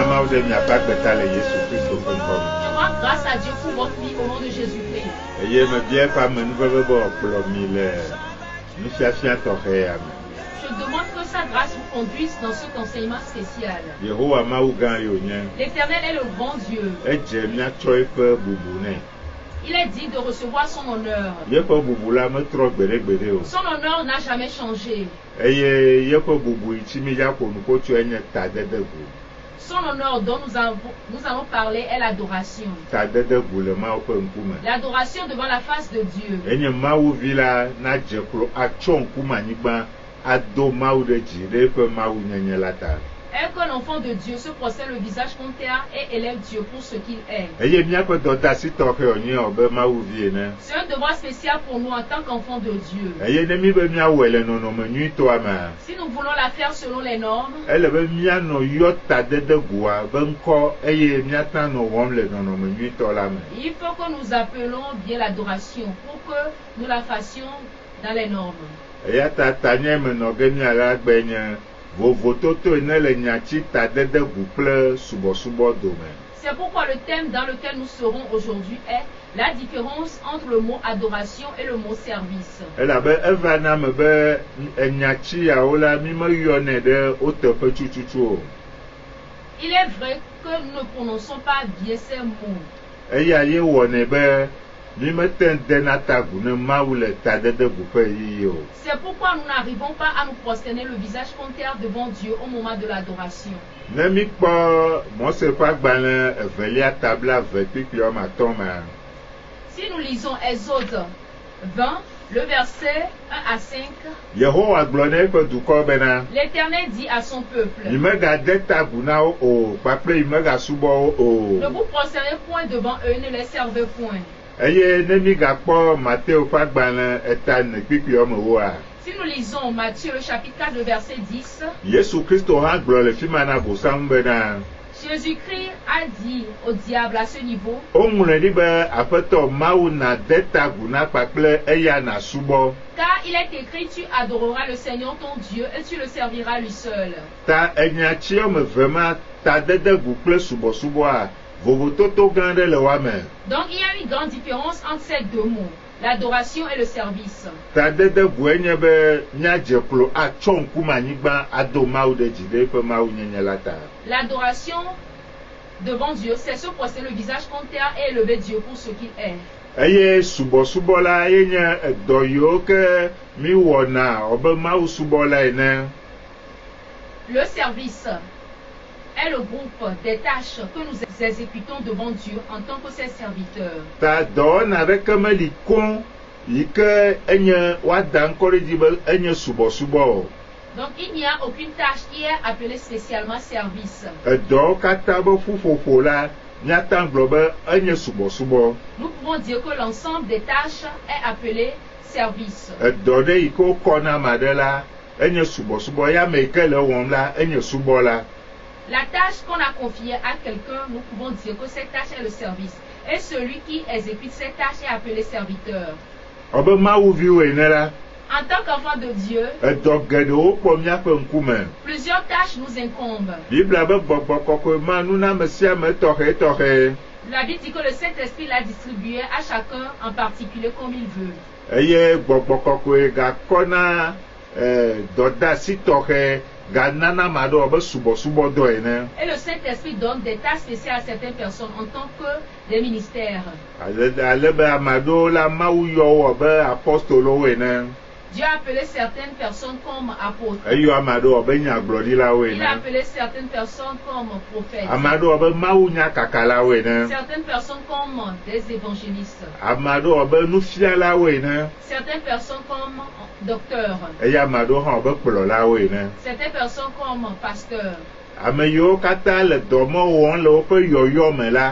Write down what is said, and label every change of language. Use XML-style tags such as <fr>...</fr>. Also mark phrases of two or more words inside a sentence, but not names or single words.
<ee>Mawu ɖe miaƒe agbeta le Yesu Kristo ƒe ŋkɔ me.</ee> <fr>Je rends grâce à Dieu pour votre vie au nom de Jésus-Christ.</fr> <ee>Eye mebia eƒe amenuveve be wòakplɔ mi le nufiafia tɔxɛ ya me.</ee> <fr>Je demande que sa grâce vous conduise dans cet enseignement spécial.</fr> <ee>Yehowa Mawu gã ye wònye.</ee> <fr>L'Éternel est le grand Dieu.</fr> <ee>Edze míatsɔ eƒe bubu nɛ.</ee> <fr>Il est dit de recevoir son honneur.</fr> <ee>Yeƒe bubu la metrɔ gbeɖegbeɖe o.</ee> <fr>Son honneur n'a jamais changé.</fr> <ee>Eye yeƒe bubu yi tsi mi dza ƒo nu kotso enye tadede gu.</ee> <fr>Son honneur dont nous allons parler est l'adoration.</fr> <ee>Tadede gu le Mawu ƒe ŋkume.</ee> <fr>L'adoration devant la face de Dieu.</fr> <ee>Enye Mawu vi la nadze klo atsɔ ŋkume anyigba ado Mawu ɖe dzi ɖe eƒe Mawu nyenye la ta.</ee> <fr>Et que l'enfant de Dieu se procède le visage contre terre et élève Dieu pour ce qu'il est.</fr> <ee>Eye míaƒe dɔdeasi tɔxɛ wònye abe Mawu vie ene.</ee> <fr>C'est un devoir spécial pour nous en tant qu'enfants de Dieu.</fr> <ee>Eye ne mi be míawɔe le nɔnɔme nyuitɔa mea.</ee> <fr>Si nous voulons la faire selon les normes,</fr> <ee>Ele be míanɔ yɔ tadede gua be ŋkɔ eye míata nɔ wɔm le nɔnɔme nyuitɔ la me.</ee> <fr>il faut que nous appelons bien l'adoration pour que nous la fassions dans les normes.</fr> <ee>Eya ta tanye me nɔ ge míala gbe nye vovototo ene le nyatsi tadede gu kple subɔsubɔ dome.</ee> <fr>C'est pourquoi le thème dans lequel nous serons aujourd'hui est la différence entre le mot adoration et le mot service.</fr> <ee>Elabe eva na me be enyatsi yawo la mi meyɔnɛ ɖe wo teƒe tututu o.</ee> <fr>Il est vrai que nous ne prononçons pas bien ces mots.</fr> <ee>Eya ye wɔnɛ be mi mete dena tagu ne Mawu le tadede gu ƒe yiyi o.</ee> <fr>C'est pourquoi nous n'arrivons pas à nous prosterner le visage contre terre devant Dieu au moment de l'adoration.</fr> <ee>Ne mi kpɔ Mose ƒe agbalẽ evelia tabla eve kpikpli wɔme atɔ̃ mea.</ee> <fr>Si nous lisons Exode 20, le verset 1 à 5,</fr> <ee>Yehowa gblɔ na eƒe dukɔ bena</ee> <fr>l'Éternel dit à son peuple,</fr> <ee>mi megade tagu na wo o kpakple mi megasubɔ wo o.</ee> <fr>ne vous prosternez point devant eux, ne les servez point.</fr> <ee>Eye ne mi gakpɔ Mateo ƒe agbalẽ etane kpikpli wɔme ewoa.</ee> <fr>Si nous lisons Matthieu le chapitre 4, le verset 10,</fr> <ee>Yesu Kristo hã gblɔ le fi ma na Bosam bena</ee> <fr>Jésus-Christ a dit au diable à ce niveau,</fr> <ee>woŋlɔe ɖi be Aƒetɔ Mawu nade tagu na kpakple eya nasubɔ.</ee> <fr>car il est écrit, tu adoreras le Seigneur ton Dieu et tu le serviras lui seul.</fr> <ee>Ta enyatsi wɔme eve ma tadede gu kple subɔsubɔa vovototo gã ɖe le wa me.</ee> <fr>Donc il y a une grande différence entre ces deux mots, l'adoration et le service.</fr> <ee>Tadede gu enye be míadze klo atsɔ ŋkume anyigba ado Mawu ɖe dzi ɖe eƒe Mawu nyenye la ta.</ee> <fr>L'adoration devant Dieu, c'est se prosterner le visage contre terre et élever Dieu pour ce qu'il est.</fr> <ee>Eye subɔsubɔ la ye nye edɔ yiwo ke mi wɔna wobe Mawu subɔ la ene.</ee> <fr>Le service est le groupe des tâches que nous exécutons devant Dieu en tant que ses serviteurs.</fr> <ee>Ta dɔwɔna ɖeke meli koŋ yi ke enye woada ŋkɔ ɖe dzi be enye subɔsubɔ o.</ee> <fr>Donc il n'y a aucune tâche qui est appelée spécialement service.</fr> <ee>Edɔwo katã be ƒuƒoƒo la míata gblɔ be enye subɔsubɔ.</ee> <fr>Nous pouvons dire que l'ensemble des tâches est appelé service.</fr> <ee>Edɔ ɖe yi ke wokɔ na ame aɖe la enye subɔsubɔ ya me yi ke le wɔm la enye subɔ la.</ee> <fr>La tâche qu'on a confiée à quelqu'un, nous pouvons dire que cette tâche est le service. Et celui qui exécute cette tâche est appelé serviteur.</fr> <ee>Obe Mawu viwo ene la.</ee> <fr>En tant qu'enfant de Dieu,</fr> <ee>Edɔ geɖewo kpɔ míaƒe ŋkume.</ee> <fr>plusieurs tâches nous incombent.</fr> <ee>Biblia be gbɔgbɔ kɔkɔe ma nuname sia me tɔxɛ tɔxɛ.</ee> <fr>La Bible dit que le Saint-Esprit l'a distribué à chacun en particulier comme il veut.</fr> <ee>Eye gbɔgbɔ kɔkɔe gakɔna dɔdeasi tɔxɛ ganana ame aɖewo be subɔsubɔdɔ ene.</ee> <fr>Et le Saint-Esprit donne des tâches spéciales à certaines personnes en tant que des ministères.</fr> <ee>Ale be ame aɖewo la Mawu yɔ wo be apɔstolowo ene.</ee> <fr>Dieu a appelé certaines personnes comme apôtres.</fr> <ee>Eyɔ ame aɖewo be nyagblɔɖilawo</ee> <fr>Il a</fr> <ee>ene.</ee> <fr>appelé certaines personnes comme prophètes.</fr> <ee>Ame aɖewo be Mawu nyakakalawo ene.</ee> <fr>Certaines personnes comme des évangélistes.</fr> <ee>Ame aɖewo be nufialawo ene.</ee> <fr>Certaines personnes comme docteurs.</fr> <ee>Eye ame aɖewo hã be kplɔlawo ene.</ee> <fr>Certaines personnes comme pasteurs.</fr> <ee>Ame yiwo katã le dɔ me wɔm le woƒe yɔyɔ me la.</ee>